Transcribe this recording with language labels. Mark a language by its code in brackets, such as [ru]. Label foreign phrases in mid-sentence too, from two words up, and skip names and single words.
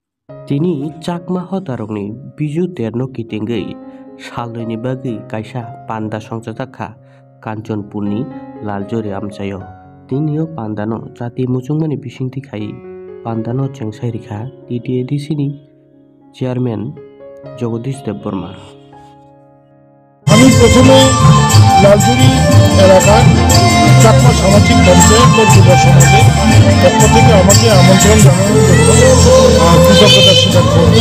[trp] Tini chakma hotarokni biju terno kitingei salloini bagui kaisa panda songjakha Kanchanpurni Laljori amchayo. Tinio pandano jati muchungmani bisingti khai pandano chengsai rikha TTADC ni চেয়ারম্যান জগদীশ দেববর্মা। [bn] আমি প্রথমে লালজুরি এলাকার চাকমা সামাজিক পঞ্চায়েত ও যুব সমাজের পক্ষ থেকে আমাকে আমন্ত্রণ জানানোর জন্য কৃতজ্ঞতা স্বীকার করি।